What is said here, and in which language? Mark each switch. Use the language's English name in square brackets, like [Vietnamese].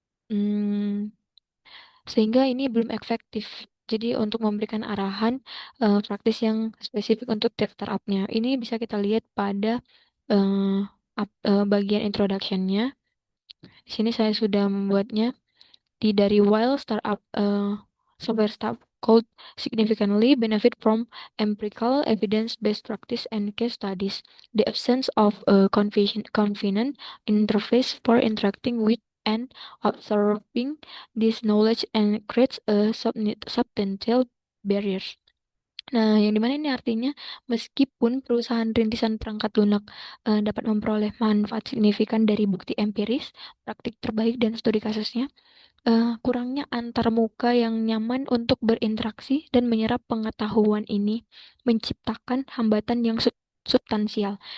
[Indonesian] Hmm, sehingga ini belum efektif. Jadi untuk memberikan arahan praktis yang spesifik untuk tiap startupnya. Ini bisa kita lihat pada eh, bagian introduction-nya. Di sini saya sudah membuatnya. [English] Dari while startup software startup could significantly benefit from empirical evidence-based practice and case studies, the absence of a convenient interface for interacting with and observing this knowledge and creates a substantial barriers. [Indonesian] Nah, yang dimana ini artinya meskipun perusahaan rintisan perangkat lunak dapat memperoleh manfaat signifikan dari bukti empiris, praktik terbaik dan studi kasusnya, kurangnya antarmuka yang nyaman untuk berinteraksi dan menyerap pengetahuan ini menciptakan hambatan yang substansial.